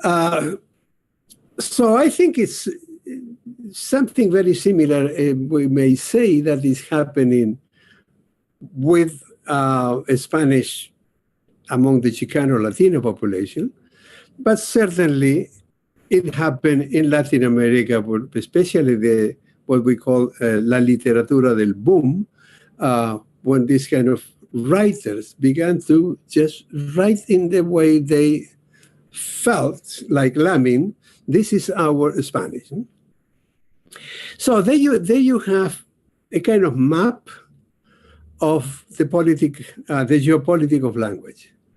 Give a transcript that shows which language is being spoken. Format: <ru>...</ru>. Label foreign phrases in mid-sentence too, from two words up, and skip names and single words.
<en>So I think it's something very similar, we may say, that is happening with Spanish among the Chicano Latino population, but certainly it happened in Latin America, especially what we call</en> <es>la literatura del boom,</es> <en>when these kind of writers began to just write in the way they felt, like Lamin, this is our Spanish. So there you have a kind of map of the geopolitics of language.</en>